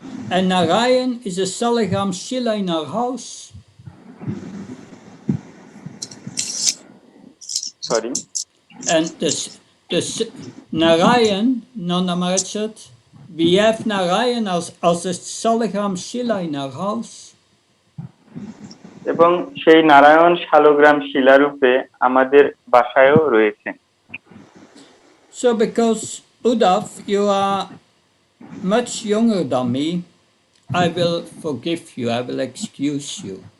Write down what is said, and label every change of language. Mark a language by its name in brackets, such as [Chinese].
[English] And Narayan is a Salagram Shila in our house. Sorry. And the Narayan, Nanda Maharaj said, we have Narayan as a Salagram Shila in our house. [Bangla] এবং সেই নারায়ণ শালগ্রাম শিলারূপে আমাদের বাসায়ও রয়েছে। [English] So because Uddhav, you are much younger than me, I will forgive you, I will excuse you.